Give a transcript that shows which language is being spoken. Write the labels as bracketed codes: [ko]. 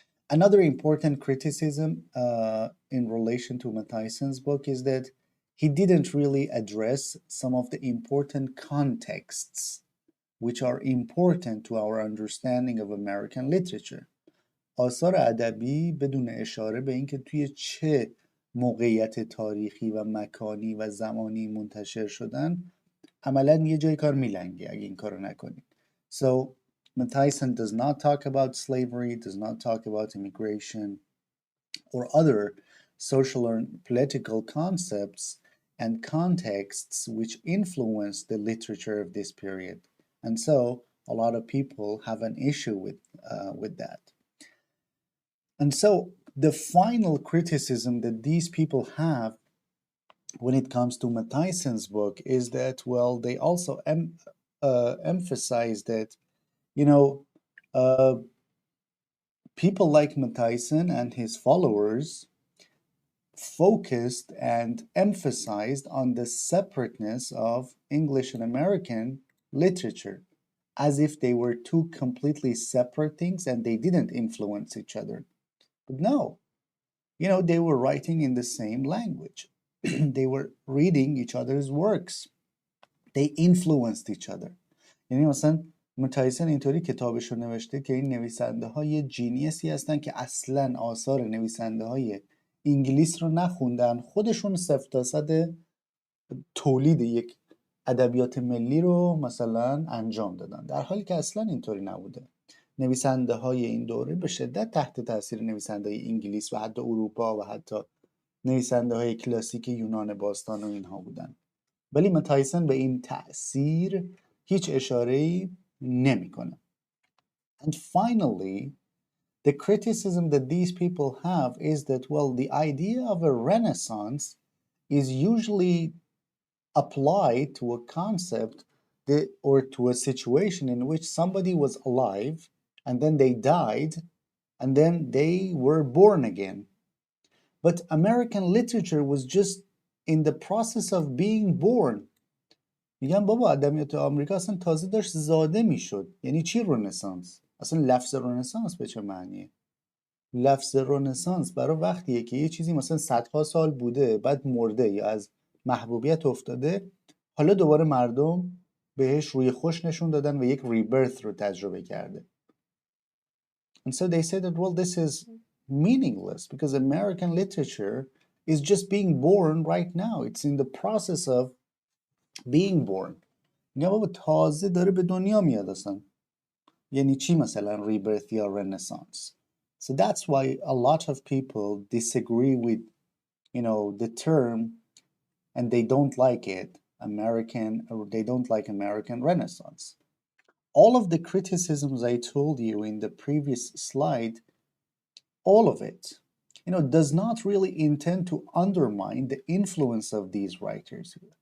[en] Another important criticism in relation to Matthyson's book is that he didn't really address some of the important contexts which are important to our understanding of American literature. [fa] آثار ادبی بدون اشاره به اینکه توی چه موقعیت تاریخی و مکانی و زمانی منتشر شدن عملا یه جای کار میلنگه اگه این کارو نکنید. [en] So Tyson does not talk about slavery, does not talk about immigration or other social or political concepts and contexts which influence the literature of this period. And so a lot of people have an issue with that. And so the final criticism that these people have when it comes to Matthyson's book is that, well, they also emphasize that, you know, uh, people like Matthysson and his followers focused and emphasized on the separateness of English and American literature as if they were two completely separate things and they didn't influence each other. But no, you know, they were writing in the same language. They were reading each other's works. They influenced each other. [fa] یعنی مثلا متایسن اینطوری کتابش رو نوشته که این نویسنده های جینیسی هستن که اصلا آثار نویسنده های انگلیس رو نخوندن، خودشون صفر درصد تولید یک ادبیات ملی رو مثلا انجام دادن، در حالی که اصلا اینطوری نبوده. نویسنده های این دوره به شدت تحت تاثیر نویسنده های انگلیس و حتی اروپا و حتی نویسنده های کلاسیک یونان باستان و اینها بودن، ولی متایسن به این تأثیر هیچ اشاره‌ای نمیکنه. [en] And finally, the criticism that these people have is that, well, the idea of a renaissance is usually applied to a concept that, or to a situation in which somebody was alive and then they died and then they were born again. But American literature was just in the process of being born. [fa] میگم بابا ادبیات آمریکا اصلا تازه داشت زاده میشد. یعنی چی رنسانس؟ اصلا لفظ رنسانس به چه معنیه؟ لفظ رنسانس برای وقتیه که یه چیزی مثلا صدها سال بوده بعد مرده یا از محبوبیت افتاده، حالا دوباره مردم بهش روی خوش نشون دادن و یک ریبرث رو تجربه کرده. [en] And so they say that, well, this is meaningless because American literature is just being born right now. It's in the process of being born. [fa] میگم بابا تازه داره به دنیا میاد اصلا. یعنی چی مثلا rebirth یا renaissance? [en] So that's why a lot of people disagree with, you know, the term and they don't like it, American, or they don't like American Renaissance. All of the criticisms I told you in the previous slide, all of it, you know, does not really intend to undermine the influence of these writers.